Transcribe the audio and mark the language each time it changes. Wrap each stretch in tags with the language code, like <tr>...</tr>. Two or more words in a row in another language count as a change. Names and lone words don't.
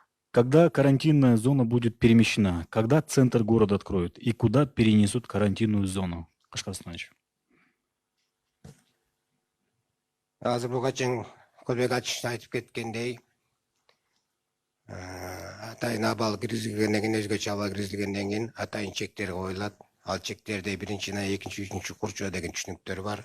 <ru>Когда карантинная зона будет перемещена? Когда центр города откроют? И куда перенесут карантинную зону? Кашкар Станович.</ru> <ky>Азыр буга чейин Көлбек Ачыш айтып кеткендей, атайын абал киргизилгенден кийин, өзгөчө абал киргизилгенден кийин атайын чектер коюлат. Ал чектерде биринчи, экинчи, үчүнчү курчоо деген түшүнүктөр бар.</ky>